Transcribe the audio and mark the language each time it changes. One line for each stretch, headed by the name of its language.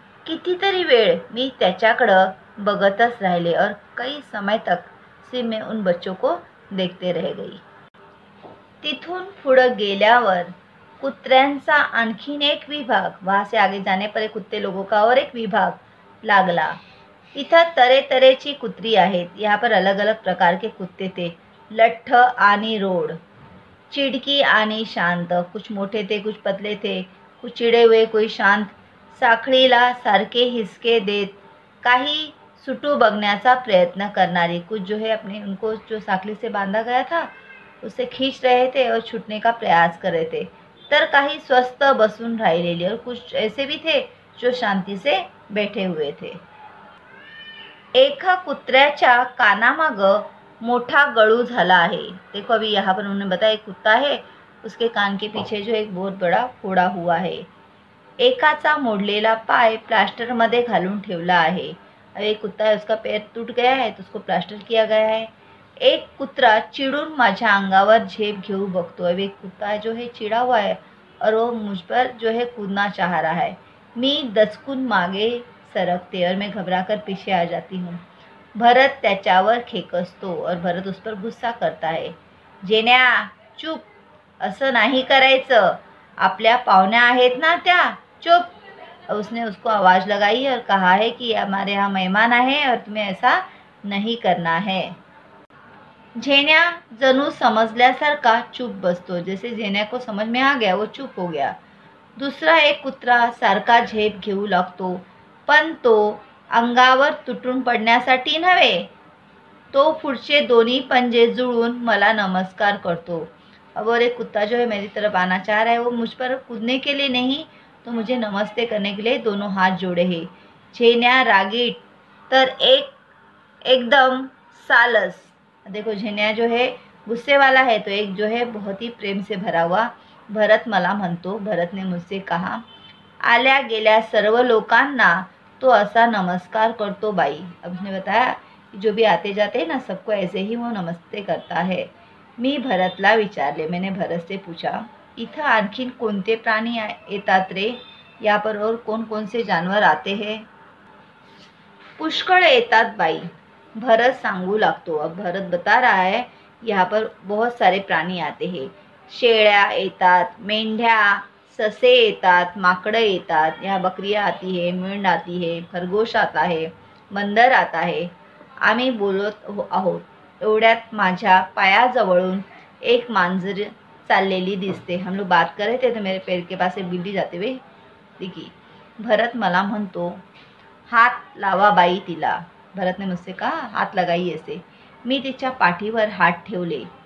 Marathi: कितीतरी वेळ मी त्याच्याकडं बघतच राहिले
Hindi: और कई समय तक सिर्फ मैं उन बच्चों को देखते रह गई।
Marathi: तिथून पुढं गेल्यावर कुत्र्यांचा आणखीन एक विभाग,
Hindi: वहाँ से आगे जाने पर एक कुत्ते लोगों का और एक विभाग
Marathi: लागला। इथं तऱ्हेतऱ्हेची कुत्री आहेत।
Hindi: यहाँ पर अलग अलग प्रकार के कुत्ते थे,
Marathi: लठ्ठ आणि रोड, चिडकी आणि शांत।
Hindi: कुछ मोठे थे, कुछ पतले थे, कुछ चिड़े हुए, कोई शांत।
Marathi: साखळीला सारखे हिसके देत, काही सुटू बघण्याचा प्रयत्न करणारी,
Hindi: कुछ जो है अपने उनको जो साखली से बांधा गया था उसे खींच रहे थे और छूटने का प्रयास कर रहे थे।
Marathi: तर काही स्वस्थ बसून राहिलेले
Hindi: और कुछ ऐसे भी थे जो शांति से बैठे हुए थे।
Marathi: एका कुत्र्याच्या कानामागं मोठा गळू झाला आहे।
Hindi: देखो अभी यहाँ पर उन्होंने बताया एक कुत्ता है, उसके कान के पीछे जो एक बहुत बड़ा फोड़ा हुआ है।
Marathi: एकाचा मोडलेला पाय प्लास्टर मध्ये घालून ठेवला आहे।
Hindi: अब एक कुत्ता है, उसका पैर टूट गया है तो उसको प्लास्टर किया गया है।
Marathi: एक कुत्रा चिड़ून माझ्या अंगावर झेप घेऊ बघतो।
Hindi: अब एक कुत्ता जो है चिड़ा हुआ है और वो मुझ पर जो है कूदना चाह रहा है।
Marathi: मी दचकून मागे सरकते
Hindi: और मैं घबराकर पीछे आ जाती हूँ।
Marathi: भरत त्याच्यावर खेकसतो
Hindi: और भरत उस पर गुस्सा करता है।
Marathi: जेन्या चुप, असं नहीं करायचं, आपल्या पाहुण्या आहेत ना त्या, चुप।
Hindi: उसने उसको आवाज़ लगाई और कहा है कि हमारे यहाँ मेहमान आए और तुम्हें ऐसा नहीं करना है।
Marathi: झेन्या जणू समजल्यासारखा चुप बसतो,
Hindi: जैसे झेन्या को समझ में आ गया, वो चुप हो गया।
Marathi: दुसरा एक कुत्रा सारखा झेप घेऊ लागतो, पण तो अंगावर तुटून पडण्यासाठी नव्हे, तो पुढचे दोन्ही पंजे जुळून मला नमस्कार करतो।
Hindi: अब और एक कुत्ता जो है मेरी तरफ आना चाह रहा है, वो मुझ पर कूदने के लिए नहीं, तो मुझे नमस्ते करने के लिए दोनों हाथ जोड़े हैं।
Marathi: झेन्या रागीट तर एक एकदम सालस।
Hindi: देखो झेन्या जो है गुस्से वाला है, तो एक जो है बहुत ही प्रेम से भरा हुआ।
Marathi: भरत मला म्हणतो,
Hindi: भरत ने मुझसे कहा,
Marathi: आल्या गेल्या सर्व लोकांना तो ऐसा नमस्कार करतो बाई।
Hindi: अब उसने बताया कि जो भी आते जाते हैं ना, सबको ऐसे ही वो नमस्ते करता है।
Marathi: मी भरतला विचारले,
Hindi: मैंने भरत से पूछा,
Marathi: इथं आणखीन कोणते प्राणी येतात रे?
Hindi: यहाँ पर और कौन कौन से जानवर आते हैं?
Marathi: पुष्कळ येतात बाई, भरत सांगू लागतो।
Hindi: अब भरत बता रहा है यहाँ पर बहुत सारे प्राणी आते हैं।
Marathi: शेळ्या येतात, मेंढ्या, ससे येतात, माकडं येतात,
Hindi: यहाँ बकरियाँ आती है, मेंढ आती है, खरगोश आता है, बंदर आता है।
Marathi: आम्ही बोलत आहोत एवढ्यात माझ्या पायाजवळून एक मांजर चाललेली दिसते।
Hindi: हम लोग बात कर रहे थे तो मेरे पैर के पास एक बिल्ली जाते हुए दिखी।
Marathi: भरत मला म्हणतो, हात लावा बाई तिला।
Hindi: भरत ने मुझसे कहा, हाथ लगाई ऐसे।
Marathi: मी तिच्या पाठीवर हात ठेवले।